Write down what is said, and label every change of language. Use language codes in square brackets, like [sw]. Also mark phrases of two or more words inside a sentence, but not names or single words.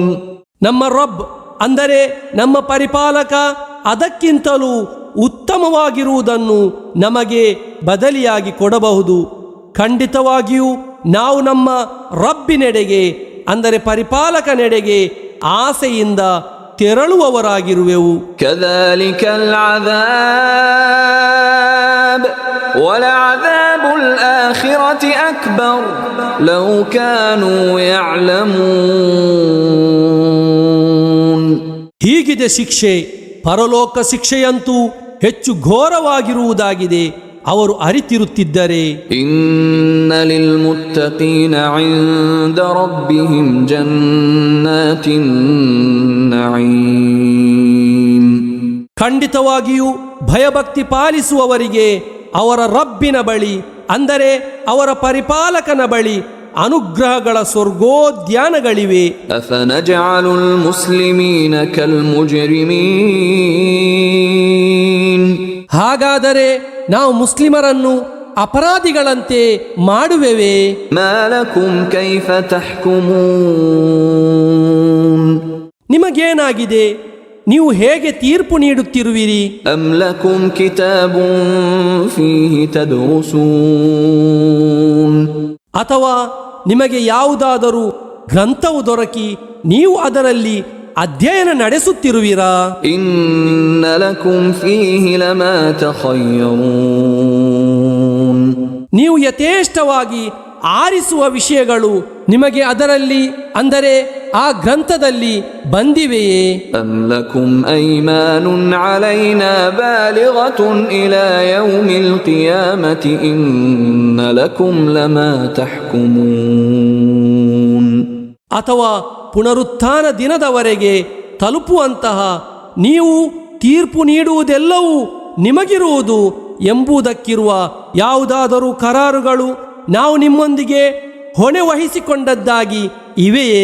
[kn] ನಮ್ಮ ರಬ್ ಅಂದರೆ ನಮ್ಮ ಪರಿಪಾಲಕ ಅದಕ್ಕಿಂತಲೂ ಉತ್ತಮವಾಗಿರುವುದನ್ನು ನಮಗೆ ಬದಲಿಯಾಗಿ ಕೊಡಬಹುದು. ಖಂಡಿತವಾಗಿಯೂ ನಾವು ನಮ್ಮ ರಬ್ಬಿನೆಡೆಗೆ ಅಂದರೆ ಪರಿಪಾಲಕನೆಡೆಗೆ ಆಸೆಯಿಂದ ತೆರಳುವವರಾಗಿರುವೆವು. [ar] كذلك العذاب ولعذاب الآخرة أكبر لو كانوا يعلمون. [kn] ಹೀಗಿದೆ ಶಿಕ್ಷೆ, ಪರಲೋಕ ಶಿಕ್ಷೆಯಂತೂ ಹೆಚ್ಚು ಘೋರವಾಗಿರುವುದಾಗಿದೆ ಅವರು ಅರಿತಿರುತ್ತಿದ್ದರೆ. [ar] إن للمتقين عند ربهم جنات النعيم. [kn] ಖಂಡಿತವಾಗಿಯೂ ಭಯಭಕ್ತಿ ಪಾಲಿಸುವವರಿಗೆ ಅವರ ರಬ್ಬಿನ ಬಳಿ ಅಂದರೆ ಅವರ ಪರಿಪಾಲಕನ ಬಳಿ ಅನುಗ್ರಹಗಳ ಸ್ವರ್ಗೋದ್ಯಾನಗಳಿವೆ. [ar] أفنجعل المسلمين كالمجرمين. [kn] ಹಾಗಾದರೆ ನಾವು ಮುಸ್ಲಿಮರನ್ನು ಅಪರಾಧಿಗಳಂತೆ ಮಾಡುವೆವೇ? [ar] ما لكم كيف تحكمون. [kn] ನಿಮಗೇನಾಗಿದೆ? ನೀವು ಹೇಗೆ ತೀರ್ಪು ನೀಡುತ್ತಿರುವಿರಿ? [ar] أم لكم كتاب فيه تدرسون. [kn] ಅಥವಾ ನಿಮಗೆ ಯಾವುದಾದರೂ ಗ್ರಂಥವು ದೊರಕಿ ನೀವು ಅದರಲ್ಲಿ ಅಧ್ಯಯನ ನಡೆಸುತ್ತಿರುವಿರಾ? [ar] إن لكم فيه لما تخيرون. [kn] ನೀವು ಯಥೇಷ್ಟವಾಗಿ ಆರಿಸುವ ವಿಷಯಗಳು ನಿಮಗೆ ಅದರಲ್ಲಿ ಅಂದರೆ ಆ ಗ್ರಂಥದಲ್ಲಿ ಬಂದಿವೆಯೇ? [ar] أم لكم أيمان علينا بالغة إلى يوم القيامة إن لكم لما تحكمون. [kn] ಅಥವಾ ಪುನರುತ್ಥಾನ ದಿನದವರೆಗೆ ತಲುಪುವಂತಹ ನೀವು ತೀರ್ಪು ನೀಡುವುದೆಲ್ಲವೂ ನಿಮಗಿರುವುದು ಎಂಬುದಕ್ಕಿರುವ ಯಾವುದಾದರೂ ಕರಾರುಗಳು ನಾವು ನಿಮ್ಮೊಂದಿಗೆ ಹೊಣೆ ವಹಿಸಿಕೊಂಡದ್ದಾಗಿ ಇವೆಯೇ?